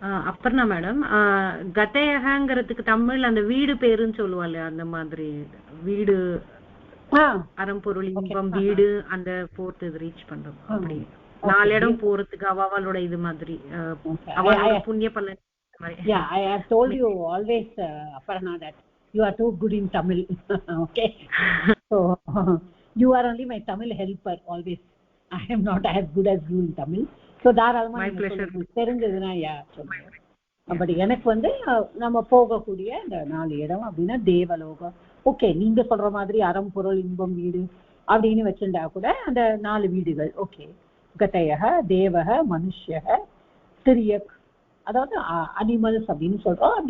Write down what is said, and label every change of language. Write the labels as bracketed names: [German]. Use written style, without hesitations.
[Tamil] அப்புறம் மேடம், கதையகங்கிறதுக்கு தமிழ் அந்த வீடு பேருன்னு சொல்லுவாள், அந்த மாதிரி வீடு, அறம்பொருள் இன்பம் வீடு, அந்த 4th இது ரீச் பண்றோம் அப்படி. நாலு இடம் போறதுக்கு அவளோட இது மாதிரி அவளோட புண்ணிய பலன். [English] Yeah, I have told you always, Aparna, that you are too good in Tamil. Okay. So you are only my Tamil helper always. I am not as good as you in Tamil. So my pleasure. [Tamil] தெரிஞ்சதுன்னா சொல்லுங்க. But எனக்கு வந்து நம்ம போகக்கூடிய இந்த 4 இடம் அப்படின்னா தேவலோகம். Okay, நீங்க சொல்ற மாதிரி அறம் பொருள் இன்பம் வீடு அப்படின்னு வச்சுட்டா கூட அந்த 4 வீடுகள். ஓகே, கதையக தேவக மனுஷக திரியக், அதாவது அனிமல்ஸ் அப்படின்னு சொல்றோம்.